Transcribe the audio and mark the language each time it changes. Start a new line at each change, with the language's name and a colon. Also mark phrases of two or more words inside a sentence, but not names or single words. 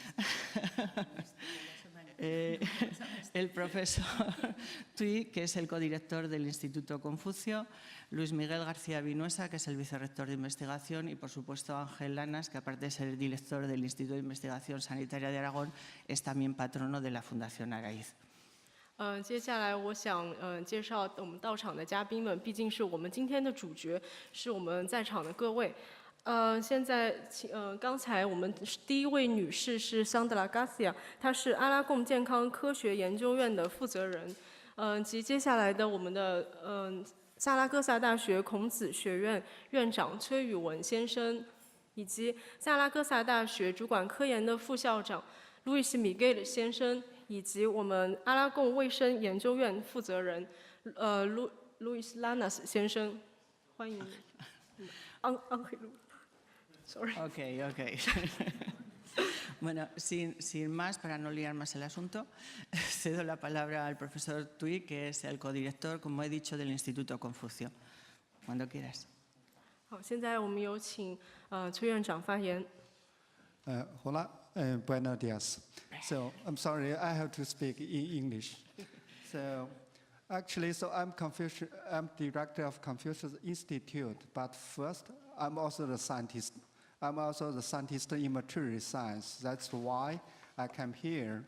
Spanish: El profesor Tui, que es el codirector del Instituto Confucius, Luis Miguel García Vinuesa, que es el vicerrector de investigación, y por supuesto Ángel Lanas, que aparte de ser el director del Instituto de Investigación Sanitaria de Aragón, es también patrono de la Fundación Araíz.
Chinese: 接下来我想介绍我们到场的嘉宾们，毕竟是我们今天的主角，是我们在场的各位。现在刚才我们第一位女士是 Sandra García， 她是阿拉贡健康科学研究院的负责人。及接下来的我们的萨拉戈萨大学孔子学院院长崔宇文先生，以及萨拉戈萨大学主管科研的副校长路易斯米盖尔先生，以及我们阿拉贡卫生研究院负责人路易斯拉纳斯先生，欢迎。Sorry.
Spanish: Ok. Bueno, sin más, para no liar más el asunto, cedo la palabra al profesor Tui, que es el codirector, como he dicho, del Instituto Confucio. Cuando quieras.
Chinese: 好，现在我们有请崔院长发言。
Spanish: Hola, buenos días.
English: So I'm sorry, I have to speak in English. So actually, I'm director of Confucius Institute, but first, I'm also the scientist. I'm also the scientist in material science. That's why I came here.